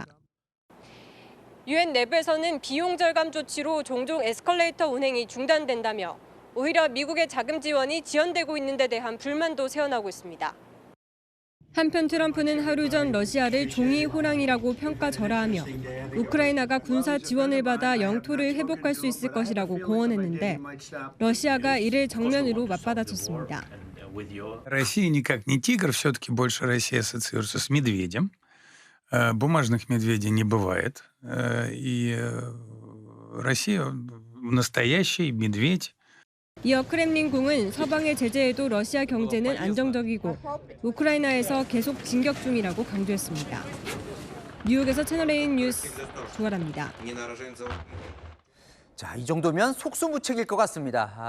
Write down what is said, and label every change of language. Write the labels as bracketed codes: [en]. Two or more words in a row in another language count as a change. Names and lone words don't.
[ko] 유엔 내부에서는 비용 절감 조치로 종종 에스컬레이터 운행이 중단된다며 오히려 미국의 자금 지원이 지연되고 있는 데 대한 불만도 새어나오고 있습니다. 한편 트럼프는 하루 전 러시아를 종이 호랑이라고 평가절하하며 우크라이나가 군사 지원을 받아 영토를 회복할 수 있을 것이라고 공언했는데 러시아가 이를 정면으로 맞받아쳤습니다. [ru] Россия никак не тигр, все-таки больше Россия ассоциируется с медведем. Бумажных медведей не бывает. И Россия настоящий медведь. [ko] 이어 크렘린궁은 서방의 제재에도 러시아 경제는 안정적이고 우크라이나에서 계속 진격 중이라고 강조했습니다. 뉴욕에서 채널A 뉴스 조아라입니다. 자, 이 정도면 속수무책일 것 같습니다.